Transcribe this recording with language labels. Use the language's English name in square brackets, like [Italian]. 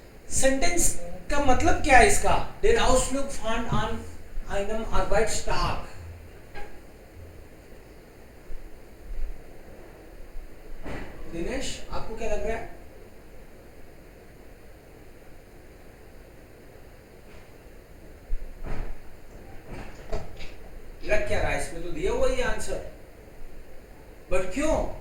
[Hindi] Sentence का मतलब क्या है इसका? [German] Der Ausflug fand an einem Arbeitstag. [Hindi] Dinesh, आपको क्या लग रहा है? लग क्या रहा है? इसमें तो दिया हुआ ही आंसर, बट क्यों?